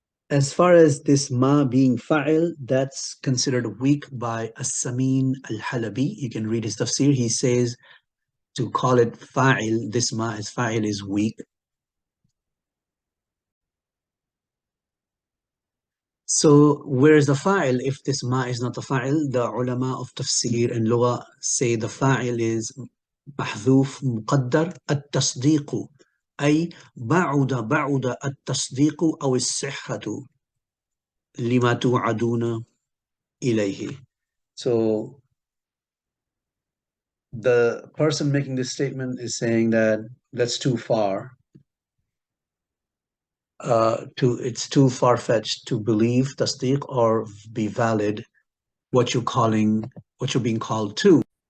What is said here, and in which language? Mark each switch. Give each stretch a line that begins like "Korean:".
English: As far as this ma being fa'il, that's considered weak by As-Samin al-Halabi. You can read his tafsir. He says to call it fa'il, this ma as fa'il, is weak. So where is the fa'il if this ma is not the fa'il? The ulama of tafsir and lugha say the fa'il is
Arabic: محذوف مقدر التصديق، أي بعد التصديق أو الصحة لما توعدون إليه.
English: So the person making this statement is saying that that's too far. It's too far-fetched to believe tasdeeq or be valid what you're being called to.